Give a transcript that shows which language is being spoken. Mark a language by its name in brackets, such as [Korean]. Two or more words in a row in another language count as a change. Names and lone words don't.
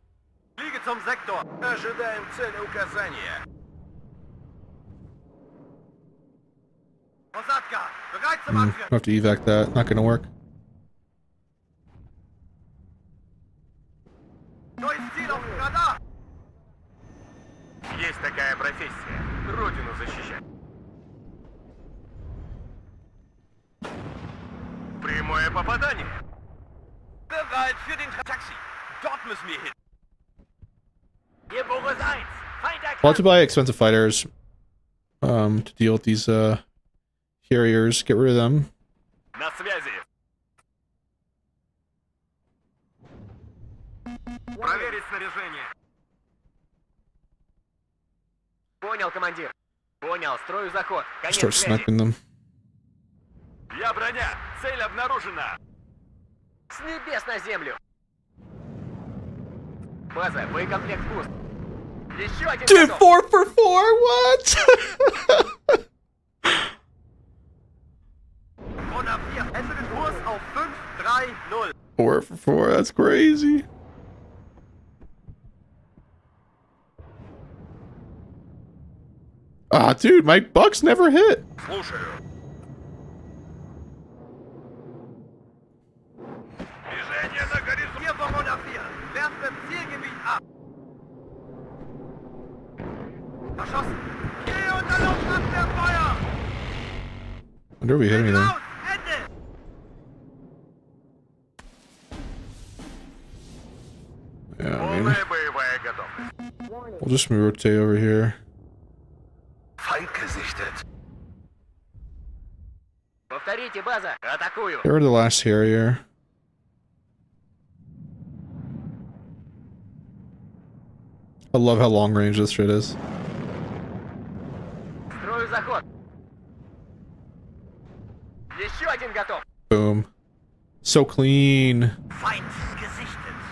[German] Fliege zum Sektor. [Russian] Ожидаем цели указания. Посадка. [German] Bereit zum [English] I [German] Abführen. [English] have to evac that. Not going to work. [German] Neues Ziel auf dem Radar. [Russian] Есть такая профессия. Родину защищать. Прямое попадание. [German] Bereit für den Taxi. Dort müssen wir hin. Hier Boris 1. Feind [English] I'll have to [German] erkannt. [English] buy expensive fighters to deal with these carriers. Get rid of them. [Russian] На связи. Проверить снаряжение. Понял, командир. Понял, строю заход. Конец [English] Start [Russian] связи. [English] sniping them. [Russian] Я броня. Цель обнаружена. С небес на землю. База, боекомплект пуст. Еще один [English] Dude, [Russian] готов. [English] 4 for 4? What? 104. [German] Ändere Kurs auf 530. [English] 4 for 4, that's crazy. Ah, dude, my bucks never hit. [Russian] Слушаю. Движение на горизонте. [German] 4 vom 104. Werft im Zielgebiet ab. Verschossen. Geh unter Luftabwehrfeuer. [English] Wonder if we hit anything. [German] Raus. Ende. [English] Yeah, I mean, [Russian] Полная боевая готовность. [English] we'll just rotate over here. [German] Feind gesichtet. [Russian] Повторите, база. Атакую. [English] Get rid of the last carrier. I love how long range this shit is. [Russian] Строю заход. Еще один готов. [English] Boom. So clean. [German] Feind gesichtet.